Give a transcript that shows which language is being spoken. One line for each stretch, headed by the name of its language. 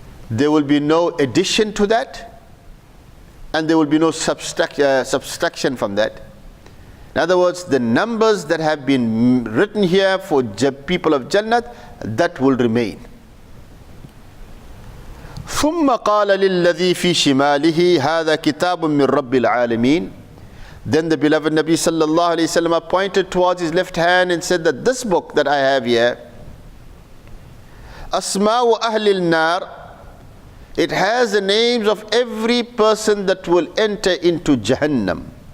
English: There will be no addition to that, and there will be no subtraction from that. In other words, the numbers that have been written here for people of Jannat, that will remain.
Arabic: ثم قال للذي في شماله هذا كتاب من رب العالمين.
English: Then the beloved Nabi sallallahu alayhi wasallam pointed towards his left hand and said that this book that I have here,
Arabic: Asma'u Ahlil Nar,
English: it has the names of every person that will enter into Jahannam.